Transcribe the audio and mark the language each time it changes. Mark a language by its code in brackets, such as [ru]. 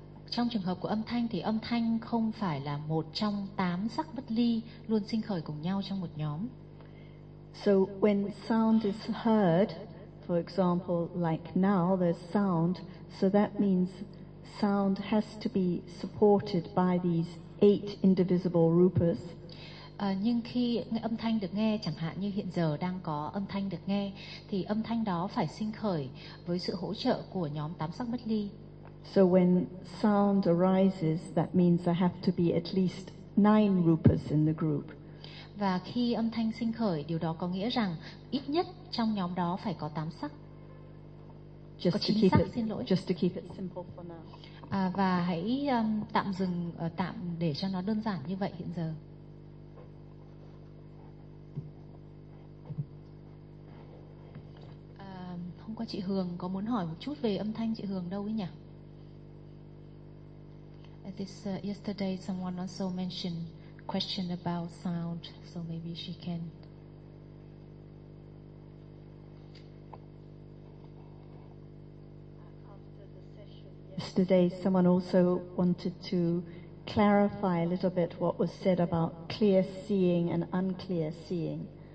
[vi] Trong trường hợp của âm thanh thì âm thanh không phải là một trong tám sắc bất ly luôn sinh khởi cùng nhau trong một nhóm. [en] So when sound is heard, for example, like now there's sound, so that means sound has to be supported by these eight indivisible rupas. [vi] Nhưng khi âm thanh được nghe, chẳng hạn như hiện giờ đang có âm thanh được nghe, thì âm thanh đó phải sinh khởi với sự hỗ trợ của nhóm tám sắc bất ly. [en] So when sound arises, that means there have to be at least nine rupas in the group. [vi] Và khi âm thanh sinh khởi, điều đó có nghĩa rằng ít nhất trong nhóm đó phải có tám sắc. [en] Just to keep it simple for now. [vi] Và hãy tạm dừng, tạm để cho nó đơn giản như vậy hiện giờ. Hôm qua chị Hường có muốn hỏi một chút về âm thanh chị Hường đâu ấy nhỉ? [en] Yesterday someone also mentioned question about sound, so maybe she can. Yesterday someone also wanted to clarify a little bit what was said about clear seeing and unclear seeing.